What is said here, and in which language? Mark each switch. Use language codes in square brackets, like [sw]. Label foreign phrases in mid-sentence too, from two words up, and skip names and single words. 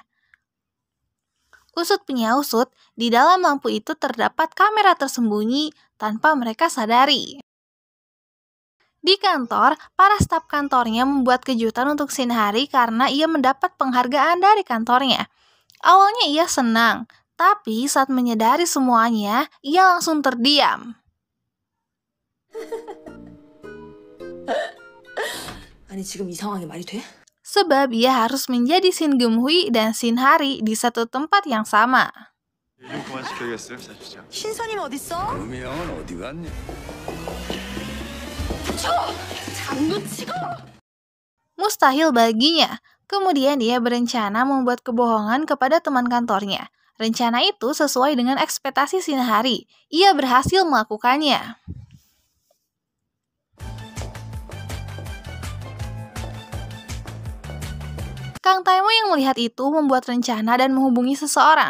[id] Usut punya usut, di dalam lampu itu terdapat kamera tersembunyi tanpa mereka sadari. Di kantor, para staf kantornya membuat kejutan untuk Shin Hari karena ia mendapat penghargaan dari kantornya. Awalnya ia senang, tapi saat menyadari semuanya, ia langsung terdiam. [ko] 아니 지금 이 상황이 말이 돼? Sebab ia harus menjadi Shin Geum-hui dan Shin Hari di satu tempat yang sama. 좀 그만 시켜야겠어요, 사실상. 신선이는 어딨어? 음이 형은 어디 갔니? 장구치고! [id] Mustahil baginya. Kemudian ia berencana membuat kebohongan kepada teman kantornya. Rencana itu sesuai dengan ekspektasi Shin Hari. Ia berhasil melakukannya. Kang Tae-mo yang melihat itu membuat rencana dan menghubungi seseorang.